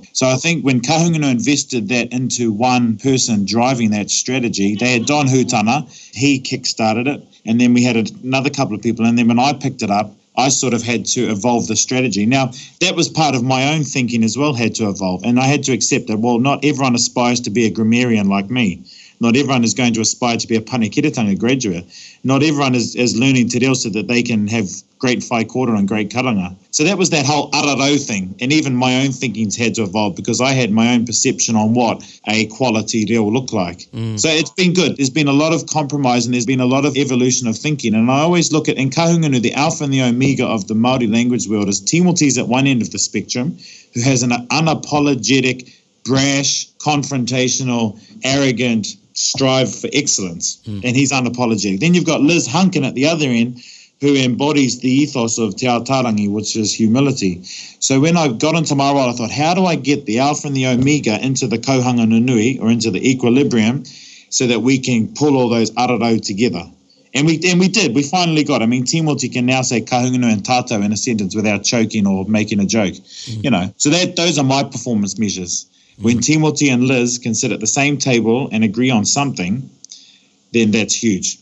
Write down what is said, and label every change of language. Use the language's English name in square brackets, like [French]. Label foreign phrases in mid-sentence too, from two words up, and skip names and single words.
[English] So I think when Kahungunu invested that into one person driving that strategy, they had Don Hutana, he kickstarted it, and then we had another couple of people, and then when I picked it up, I sort of had to evolve the strategy. Now, that was part of my own thinking as well, had to evolve, and I had to accept that, well, not everyone aspires to be a grammarian like me. Not everyone is going to aspire to be a panekiretanga graduate. Not everyone is learning [Māori] te reo [English] so that they can have great [Māori] whai kōrero [English] and great karanga. So that was that whole ararau thing. And even my own thinkings had to evolve because I had my own perception on what a quality reo looked like. So it's been good. There's been a lot of compromise and there's been a lot of evolution of thinking. And I always look at, in Kahungunu, the alpha and the omega of the Māori language world is Timothy's at one end of the spectrum, who has an unapologetic, brash, confrontational, arrogant strive for excellence, and he's unapologetic. Then you've got Liz Hunkin at the other end, who embodies the ethos of [Māori] Te Ao Tarangi, [English] which is humility. So when I got into my role, I thought, how do I get the alpha and the omega into the [Māori] kohanga nunui, [English] or into the equilibrium, so that we can pull all those ararau together? And we did. We finally got. I mean, Timoti can now say kahungunu and tato in a sentence without choking or making a joke. So those are my performance measures. When Timoti and Liz can sit at the same table and agree on something, then that's huge.